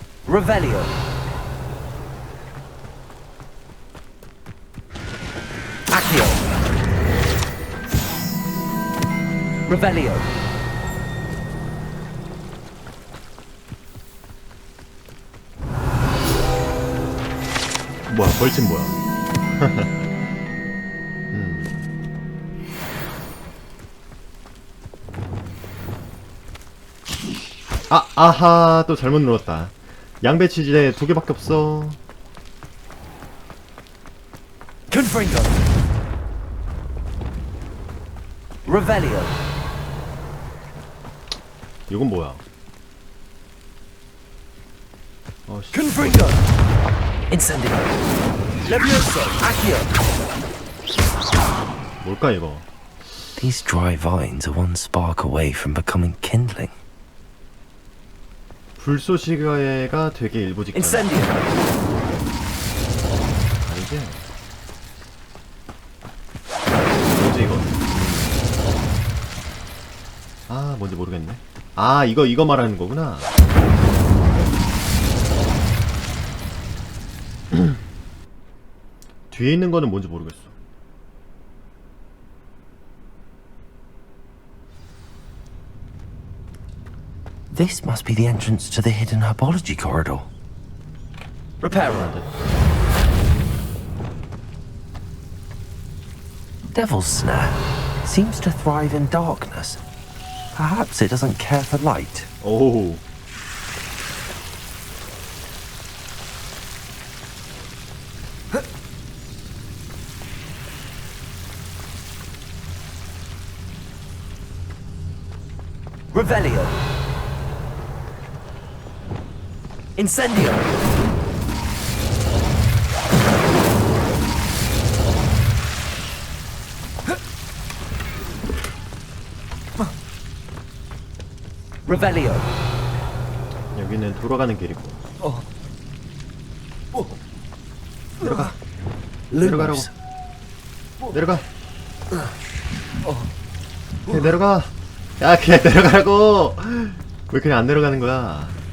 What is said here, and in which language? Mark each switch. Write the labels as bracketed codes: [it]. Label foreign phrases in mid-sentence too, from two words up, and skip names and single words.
[la] Revelio. Accio. Revelio. [ko] 뭐야, 벌칙 뭐야? 아하, 또 잘못 눌렀다. 양배추지대 2개밖에 없어. [la] Confringo. Revelio. [ko] 이건 뭐야? 씨. [la] Confringo. Incendio. Levioso. Accio. [ko] 뭘까 이거? [en] These dry vines are one spark away from becoming kindling. [ko] 불쏘시개가 되게 일부 직전. [la] Incendio. [ko] 아니지? 뭐지 이거? 아, 뭔지 모르겠네. 아, 이거 말하는 거구나. 뒤에 있는 거는 뭔지 모르겠어. [en] This must be the entrance to the hidden herbology corridor. [la] Reparo. [en] Devil's snare seems to thrive in darkness. Perhaps it doesn't care for light. [ko] 오. [la] Revelio. Incendio. Revelio. [ko] 여기는 돌아가는 길이고. 내려가. 내려가라고. 내려가. 그냥 내려가. 야, 그냥 내려가라고. 왜 그냥 안 내려가는 거야?